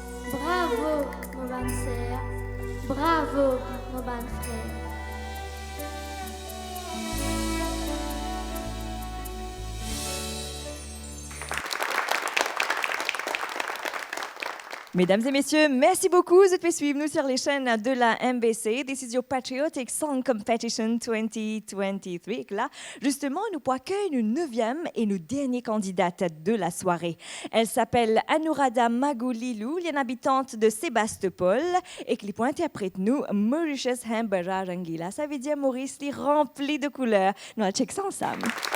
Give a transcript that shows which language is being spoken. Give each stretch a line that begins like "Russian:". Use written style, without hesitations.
French: Bravo, mon bonne sœur, bravo, mon bon frère. Mesdames et messieurs, merci beaucoup de nous suivre sur les chaînes de la MBC.
English: This is your Patriotic Song Competition 2023.
French: Là, justement, nous pouvons accueillir une 9e et une dernière candidate de la soirée. Elle s'appelle Anuradha Magulilou, une habitante de Sébastopol et qui interprète nous Mauritius Hambara Rangila. Ça veut dire Maurice rempli de couleurs. Nous allons checker ça ensemble.